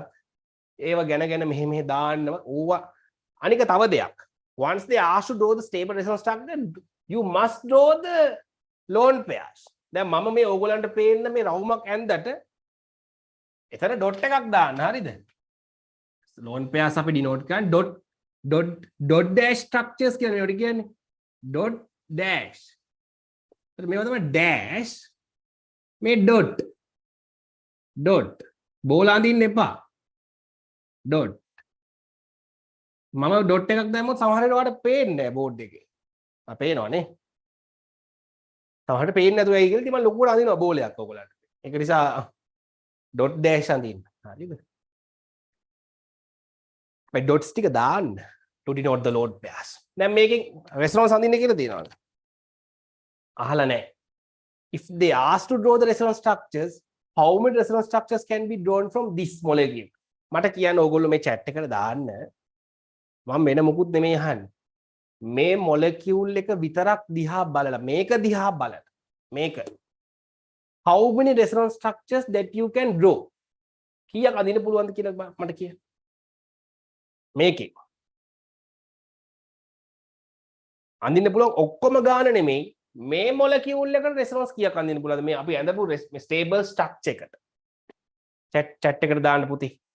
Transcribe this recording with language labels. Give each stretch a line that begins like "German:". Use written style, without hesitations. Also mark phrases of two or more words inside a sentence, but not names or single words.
Sinhala: ඒව ගැන මෙහෙ දාන්නව ඕවා අනික තව දෙයක්
English: once they ask to draw the stable resonance structure you must draw the lone pairs
Sinhala: දැන් මම මේ ඕගොල්ලන්ට පේන්න මේ රවුමක් ඇන්දට එතන ඩොට් එකක් දාන්න හරිද
English: lone pairs
Sinhala: අපි denote කරන්නේ
English: dot dash structures
Sinhala: කියන්නේ ඒකට කියන්නේ
English: dot dash
Sinhala: මේවා තමයි dash මේ dot බෝල අඳින්න එපා dot මම ඩොට් එකක් දැම්මොත් සමහර වෙලාවට ඔයාලට පේන්නේ නැහැ බෝඩ් එකේ. පේනවනේ. සමහරට පේන්නේ නැතුව ඇයි කියලා ඉතින් මම ලොකුවට අඳිනවා බෝලයක් ඔයගොල්ලන්ට. ඒක නිසා
English: dot dash
Sinhala: අඳින්න. හරිද? මේ ඩොට්ස් ටික දාන්න
English: to denote the load pairs.
Sinhala: දැන් මේකෙන් resonance අඳින්න කියලා තියෙනවද? අහලා නැහැ.
English: If they ask to draw the resonance structures, how many resonance structures can be drawn from this molecule?
Sinhala: මට කියන්න ඕගොල්ලෝ මේ chat එකට දාන්න මම වෙන මොකුත් නෙමෙයි අහන්නේ මේ මොලකියුල් එක විතරක් දිහා බලලා මේක දිහා බලලා මේක
English: how many resonance structures that you can draw
Sinhala: කීයක් අඳින්න පුළුවන්ද කියලා මට කියන්න මේකේ අඳින්න පුළුවන් ඔක්කොම ගාන නෙමෙයි මේ මොලකියුල් එකට resonance කීයක් අඳින්න පුළුවන්ද මේ අපි ඇඳපු
English: stable structure
Sinhala: එකට chat එකට දාන්න පුතේ